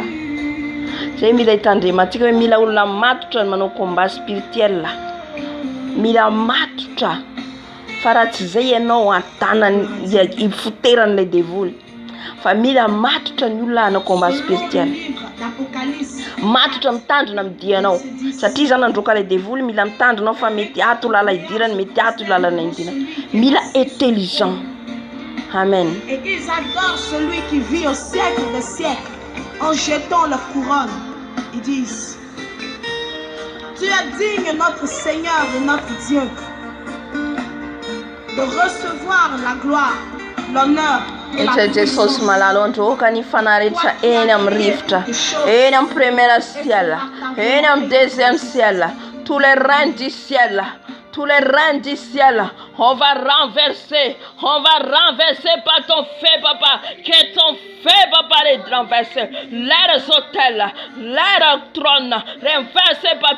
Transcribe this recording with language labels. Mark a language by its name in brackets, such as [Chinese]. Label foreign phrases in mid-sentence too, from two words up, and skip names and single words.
[Malagasy] Zay mila hitandremantsika hoe mila olona matotra manao [French] combat spirituel, [Malagasy] mila matotra fa raha tsy zay ianao antanany ifoteran'ilay devoly, fa mila matotra ny olona anao [French] combat spirituel, [Malagasy] matotra mitandrina midianao satria zany androka ilay devoly mila mitandrinao fa mety ato lala idirany, mety ato lalana indinana, mila intelligent. Amen. [French] Et ils adorent celui qui vit au siècle des siècles en jetant leur couronne. Ils disent: Tu es digne, notre Seigneur et notre Dieu, de recevoir la gloire, l'honneur et la [Malagasy] Jesosy malalo androka ny fanahy rehetra eny amin'ny rivotra, eny amin'ny [French] premier ciel, [Malagasy] eny amin'ny [French] deuxième ciel, tous les reins du ciel, tous les reins du ciel, on va renverser par ton feu, papa, que ton feu, papa, les renverser, leurs hôtels, leurs trônes, renverser par